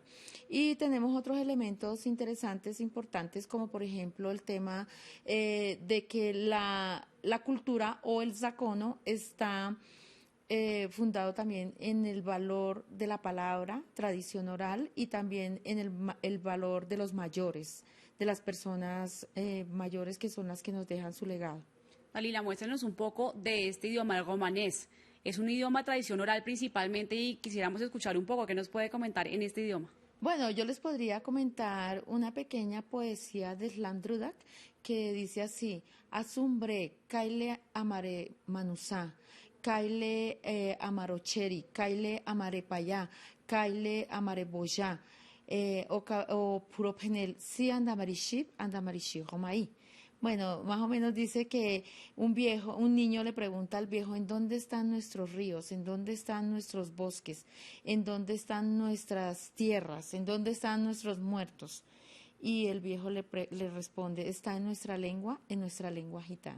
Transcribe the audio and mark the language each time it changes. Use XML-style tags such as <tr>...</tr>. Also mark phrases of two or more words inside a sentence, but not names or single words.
<es>Y tenemos otros elementos interesantes, importantes, como por ejemplo el tema de que la cultura o el zacono está fundado también en el valor de la palabra, tradición oral, y también en el valor de los mayores, de las personas mayores que son las que nos dejan su legado. Dalila, muéstrenos un poco de este idioma, el romanés. Es un idioma de tradición oral principalmente y quisiéramos escuchar un poco. ¿Qué nos puede comentar en este idioma? Bueno, yo les podría comentar una pequeña poesía de Slandrudak que dice así:</es> <rom>Azumbre, kaile amare manusá, kaile amarocheri, kaile amare payá, kaile amare boyá, o puro penel, si andamariship, andamariship romaí.</rom> <es>Bueno, más o menos dice que un niño le pregunta al viejo: ¿en dónde están nuestros ríos? ¿En dónde están nuestros bosques? ¿En dónde están nuestras tierras? ¿En dónde están nuestros muertos? Y el viejo le responde: está en nuestra lengua gitana.</es>